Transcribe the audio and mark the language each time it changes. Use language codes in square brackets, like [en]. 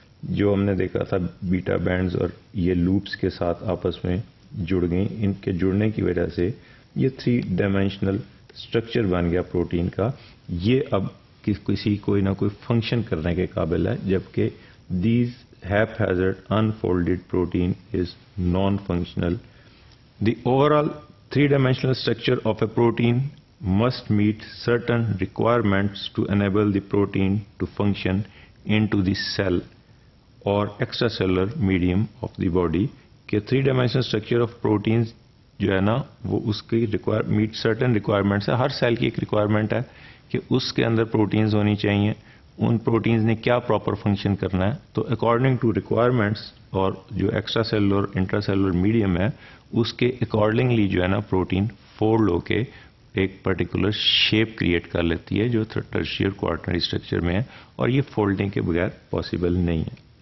[hi] जो हमने देखा था बीटा बैंड्स और ये लूप्स के साथ आपस में जुड़ गई. इनके जुड़ने की वजह से ये 3-dimensional स्ट्रक्चर बन गया प्रोटीन का. ये अब किसी कोई ना कोई फंक्शन करने के काबिल है, जबकि [en] These haphazard unfolded protein is non-functional. The overall 3-dimensional structure of a protein must meet certain requirements to enable the protein to function into the cell or extracellular medium of the body. [hi] कि 3-dimensional structure of proteins जो है ना वो उसकी meet certain requirements है. हर cell की एक requirement है कि उसके अंदर प्रोटीन्स होनी चाहिए. उन प्रोटीन्स ने क्या प्रॉपर फंक्शन करना है. तो अकॉर्डिंग टू रिक्वायरमेंट्स और जो एक्स्ट्रा सेलुलर इंट्रासेलुलर मीडियम है उसके अकॉर्डिंगली जो है ना प्रोटीन फोल्ड होके एक पर्टिकुलर शेप क्रिएट कर लेती है जो टर्शियरी और क्वार्टरनरी स्ट्रक्चर में है और ये फोल्डिंग के बगैर पॉसिबल नहीं है.